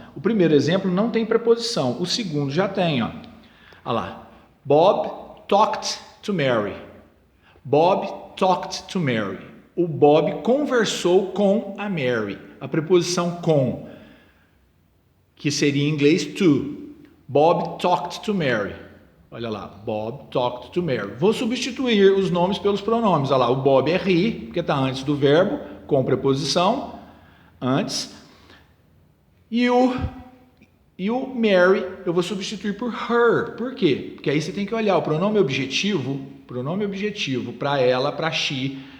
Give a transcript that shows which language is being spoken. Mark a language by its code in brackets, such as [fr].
[pt] O primeiro exemplo não tem preposição, o segundo já tem, ó. Olha lá, [en] Bob talked to Mary. Bob talked to Mary. [pt] O Bob conversou com a Mary. A preposição com, que seria em inglês to. [en] Bob talked to Mary. [pt] Olha lá, [en] Bob talked to Mary. [pt] Vou substituir os nomes pelos pronomes. Olha lá, o Bob é he, porque está antes do verbo, com preposição, antes. E o Mary eu vou substituir por her. Por quê? Porque aí você tem que olhar o pronome objetivo para ela, para she.